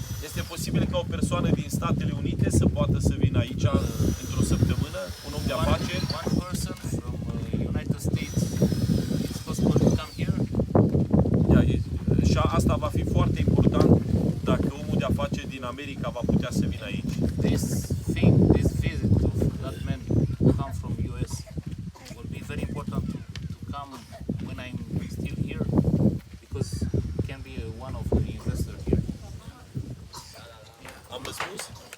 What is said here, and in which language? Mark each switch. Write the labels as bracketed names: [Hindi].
[Romanian] Este posibil ca o persoană din Statele Unite să poată să vină aici într-o săptămână, un om de afaceri. [English] one person from United States, it's possible to come here. [Romanian] Și asta va fi foarte important dacă omul de afaceri din America va putea să vină aici. [English] This visit of that man who come from US will be very important to come when I'm still here, because he can be one of the investors here. [Romanian] Am răspuns?